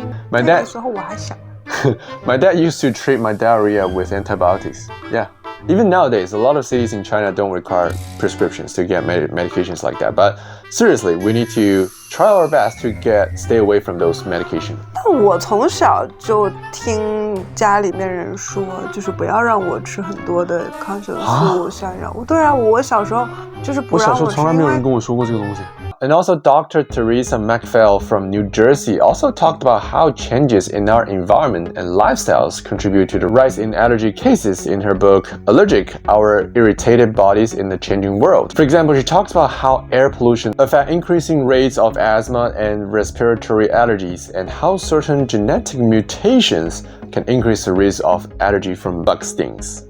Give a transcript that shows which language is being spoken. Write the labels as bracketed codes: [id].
[en] My [zh] 那 [en] dad [zh] 个时候我还小。 [en] My dad used to treat my diarrhea with antibiotics. Yeah. Even nowadays, a lot of cities in China don't require prescriptions to get medications like that. But seriously, we need to try our best to stay away from those medications. [zh] 但我从小就听家里面人说，就是不要让我吃很多的抗生素、山药。对啊，我小时候就是不让我吃。我小时候从来没有人跟我说过这个东西。 [en] And also Dr. Teresa McPhail from New Jersey also talked about how changes in our environment and lifestyles contribute to the rise in allergy cases in her book, Allergic, Our Irritated Bodies in the Changing World. For example, she talks about how air pollution affects increasing rates of asthma and respiratory allergies and how certain genetic mutations can increase the risk of allergy from bug stings.